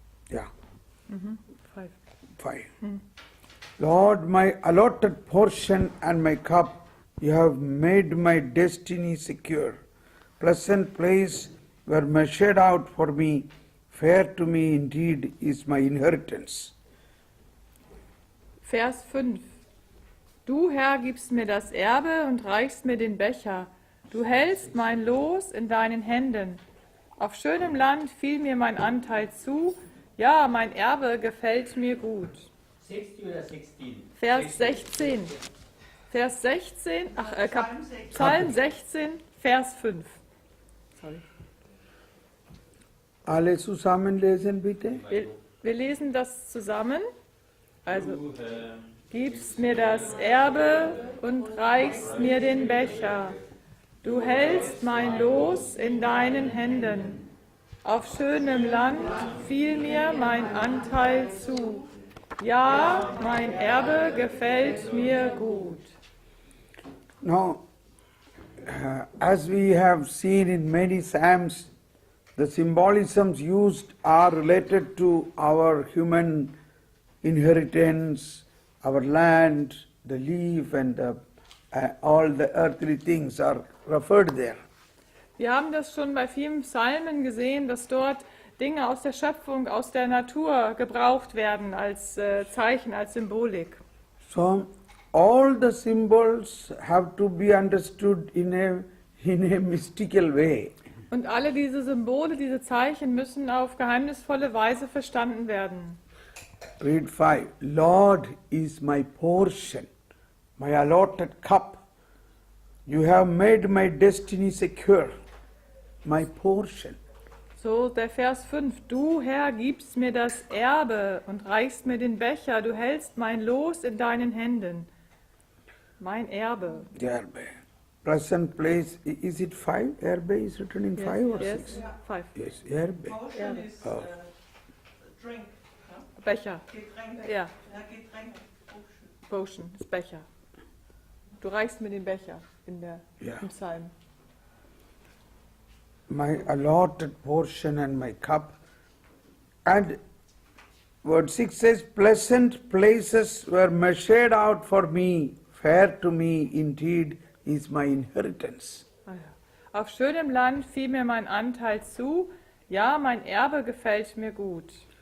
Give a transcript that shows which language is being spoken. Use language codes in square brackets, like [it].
[en] Yeah. 5. Lord, my allotted portion and my cup, you have made my destiny secure. Pleasant place were measured out for me. Fair to me indeed is my inheritance. [de] Vers 5. Du, Herr, gibst mir das Erbe und reichst mir den Becher. Du hältst mein Los in deinen Händen. Auf schönem Land fiel mir mein Anteil zu. Ja, mein Erbe gefällt mir gut. 60 oder 16? Vers 16. Vers 16, Psalm 16, Vers 5. Sorry. Alle zusammen lesen bitte. Wir lesen das zusammen. Also, gibst mir das Erbe und reichst mir den Becher. Du hältst mein Los in deinen Händen. Auf schönem Land fiel mir mein Anteil zu. Ja, mein Erbe gefällt mir gut. [en] Now, as we have seen in many psalms, the symbolisms used are related to our human inheritance, our land, the leaf, and all the earthly things are referred there. [de] Wir haben das schon bei vielen Psalmen gesehen, dass dort Dinge aus der Schöpfung, aus der Natur gebraucht werden als Zeichen, als Symbolik. [en] So, all the symbols have to be understood in a mystical way. [de] Und alle diese Symbole, diese Zeichen müssen auf geheimnisvolle Weise verstanden werden. [en] Read 5. Lord is my portion, my allotted cup. You have made my destiny secure, my portion. [de] So der Vers 5. Du, Herr, gibst mir das Erbe und reichst mir den Becher. Du hältst mein Los in deinen Händen. Mein Erbe. [en] The Erbe. Present place, is it 5? Erbe is written in 5 or 6? Yes, 5. Yes, Erbe. Portion is drink. [de] Becher. Getränk. Ja, Getränk. Potion ist Becher. Du reichst mir den Becher im Psalm. [en] My allotted portion and my cup. And word 6 says, pleasant places were measured out for me. Fair to me indeed is my inheritance. [de] Auf schönem Land fiel mir mein Anteil zu. Ja, mein Erbe gefällt mir gut.